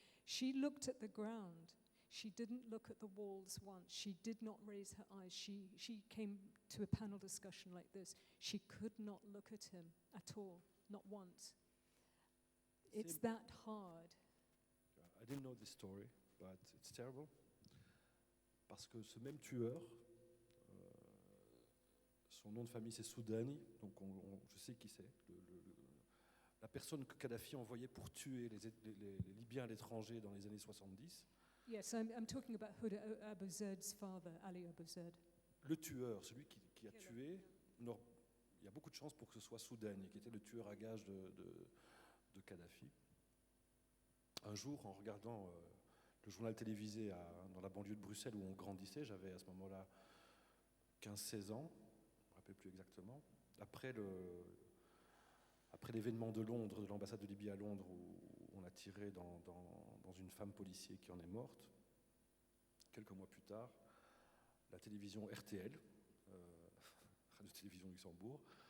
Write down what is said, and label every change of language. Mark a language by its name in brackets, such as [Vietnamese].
[English] She looked at the ground. She didn't look at the walls once. She did not raise her eyes. She came to a panel discussion like this. She could not look at him at all, not once. It's that hard. I didn't know this story, but it's terrible. [French] Parce que ce même tueur, son nom de famille c'est Soudani, donc je sais qui c'est. La personne que Kadhafi envoyait pour tuer les Libyens à l'étranger dans les années 70. [English] Yes, I'm talking about Huda Abu Zaid's father, Ali Abu Zaid. [French] Le tueur, celui qui a tué, il y a beaucoup de chances pour que ce soit Soudani, qui était le tueur à gages de Kadhafi. Un jour, en regardant le journal télévisé dans la banlieue de Bruxelles où on grandissait, j'avais à ce moment-là 15-16 ans, je ne me rappelle plus exactement, après l'événement de Londres, de l'ambassade de Libye à Londres, où on a tiré dans une femme policier qui en est morte, quelques mois plus tard, la télévision RTL, Radio Télévision Luxembourg,